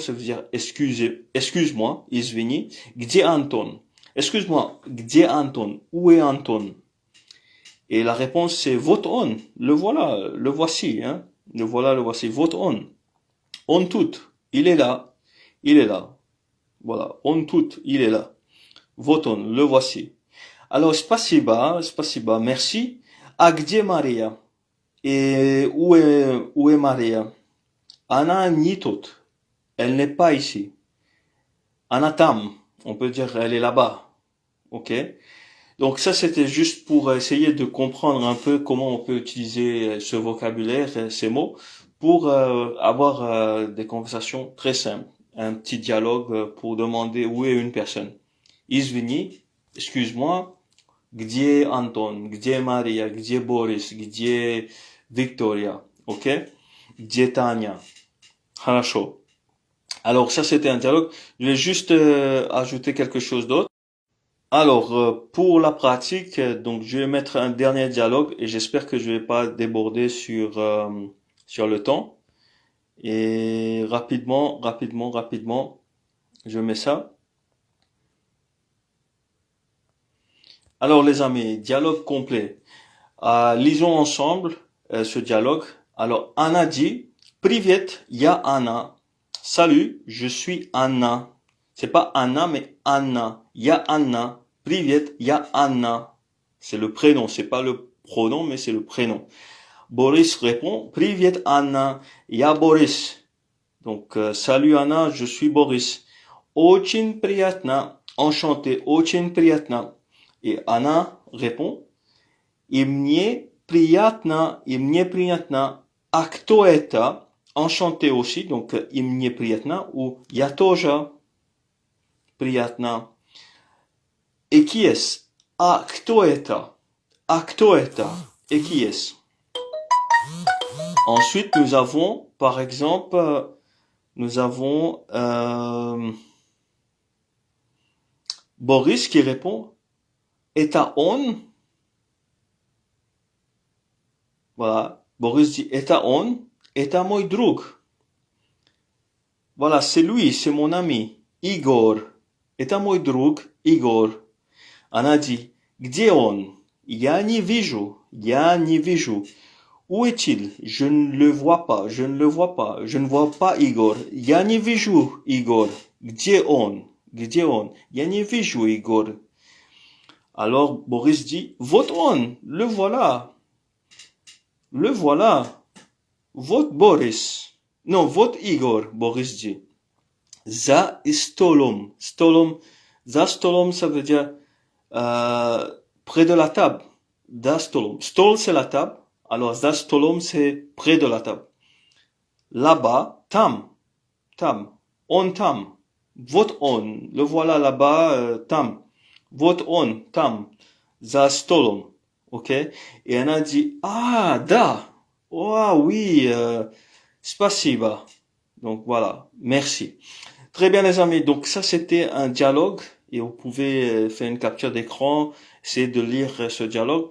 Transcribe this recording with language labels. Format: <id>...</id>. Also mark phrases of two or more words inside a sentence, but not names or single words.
<fr>Ça veut dire « excuse-moi »,« Извини ». « Где Антон » ? Excuse-moi, « Где Антон » ? Où est Anton? Et la réponse c'est «</fr> <ru>Вот он ».</ru> <fr>Le voilà, le voici. Hein. Le voilà, le voici. «</fr> <ru>Вот он ».</ru> <fr>On tout, il est là, Voilà, on tout, il est là.</fr> <ru>Вот он,</ru> <fr>le voici. Alors,</fr> <ru>спасибо, merci. А где Мария?</ru> <fr>Et où est Maria?</fr> <ru>Она не тут.</ru> <fr>Elle n'est pas ici.</fr> <ru>Она там.</ru> <fr>On peut dire elle est là-bas. Ok? Donc ça, c'était juste pour essayer de comprendre un peu comment on peut utiliser ce vocabulaire, ces mots, pour avoir des conversations très simples. Un petit dialogue pour demander où est une personne. Извини, excuse-moi,</fr> <ru>где Антон, где Мария, где Борис, где Victoria, ok? Где Таня? Хорошо.</ru> <fr>Alors ça, c'était un dialogue. Je vais juste ajouter quelque chose d'autre. Alors, pour la pratique, donc je vais mettre un dernier dialogue et j'espère que je vais pas déborder sur le temps. Et rapidement, je mets ça. Alors les amis, dialogue complet. Lisons ensemble ce dialogue. Alors Anna dit,</fr> <ru>Привет, я Anna.</ru> <fr>Salut, je suis Anna. C'est pas Anna, mais Anna.</fr> <ru>Я Anna. Привет, я Anna.</ru> <fr>C'est le prénom, c'est pas le pronom, mais c'est le prénom. Boris répond,</fr> <ru>Привет, Anna. Я Boris.</ru> <fr>Donc, salut Anna, je suis Boris.</fr> <ru>Очень приятно. Enchanté, очень приятно.</ru> <fr>Et Anna répond,</fr> <ru>и мне приятно. А кто это?</ru> <fr>Enchanté aussi, donc</fr> <ru>и мне приятно,</ru> <fr>ou</fr> <ru>я тоже приятно.</ru> <fr>Et qui est-ce?</fr> <ru>А кто это? А кто это?</ru> <fr>Et qui est-ce? Ensuite, nous avons, par exemple, nous avons Boris qui répond,</fr> <ru>это он?</ru> <fr>Voilà. Boris dit,</fr> <ru>это он? Это мой друг.</ru> <fr>Voilà, c'est lui, c'est mon ami. Igor.</fr> <ru>Это мой друг, Igor. Она dit, где он? Я не вижу. Я не вижу.</ru> <fr>Où est-il? Je ne le vois pas. Je ne le vois pas. Je ne vois pas Igor.</fr> <ru>Я не вижу Igor. Где он? Где он? Я не вижу Igor.</ru> <fr>Alors Boris dit,</fr> <ru>вот он,</ru> <fr>le voilà. Le voilà. Вот Boris. Non, вот Igor, Boris dit.</fr> <ru>За столом. Столом. За столом,</ru> <fr>ça veut dire près de la table.</fr> <ru>За столом.</ru> <fr>Stol, c'est la table. Alors,</fr> <ru>за столом,</ru> <fr>c'est près de la table. Là-bas,</fr> <ru>там. Там. Он там. Вот он.</ru> <fr>Le voilà là-bas, tam.</fr> <ru>Вот он, там. За столом.</ru> <fr>OK? Et elle a dit, ah, da. Oh, oui, spasiba. Donc, voilà. Merci. Très bien, les amis. Donc, ça, c'était un dialogue. Et vous pouvez faire une capture d'écran, essayer de lire ce dialogue.</fr>